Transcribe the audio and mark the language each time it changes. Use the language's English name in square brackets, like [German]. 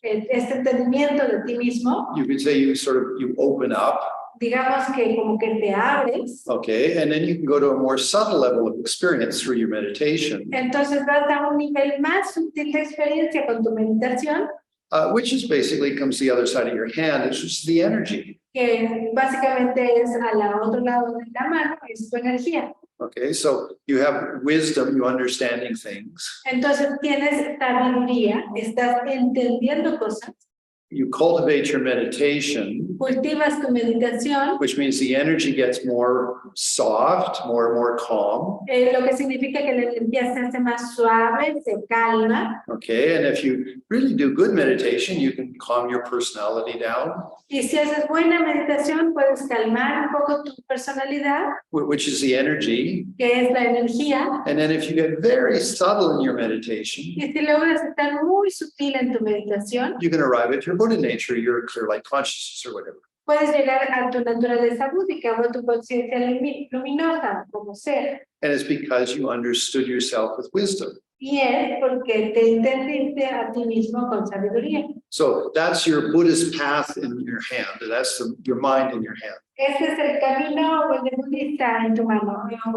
[Spanish] este entendimiento de ti mismo, [English] you could say you open up, [Spanish] digamos que como que te abres, [English] okay, and then you can go to a more subtle level of experience through your meditation, [Spanish] entonces vas a un nivel más sutil de experiencia con tu meditación, [English] which is basically comes the other side of your hand. It's just the energy. [Spanish] que básicamente es al otro lado de la mano, es tu energía. [English] Okay, so you have wisdom, you understanding things. [Spanish] Entonces tienes sabiduría, estás entendiendo cosas, [English] You cultivate your meditation, [Spanish] cultivas tu meditación, [English] which means the energy gets more soft, more calm. [Spanish] lo que significa que la energía se hace más suave, se calma. [English] Okay, and if you really do good meditation, you can calm your personality down, [Spanish] Y si haces buena meditación, puedes calmar un poco tu personalidad, [English] which is the energy. [Spanish] que es la energía. [English] And then if you get very subtle in your meditation, [Spanish] Y si logras estar muy sutil en tu meditación, [English] you can arrive at your Buddha nature, your clear light consciousness or whatever. [Spanish] puedes llegar a tu naturaleza búdica o a tu conciencia luminosa, como sea. [English] And it's because you understood yourself with wisdom. [Spanish] Y es porque te entendiste a ti mismo con sabiduría. [English] So that's your Buddhist path in your hand. That's your mind in your hand. [Spanish] Este es el camino del budista en tu mano.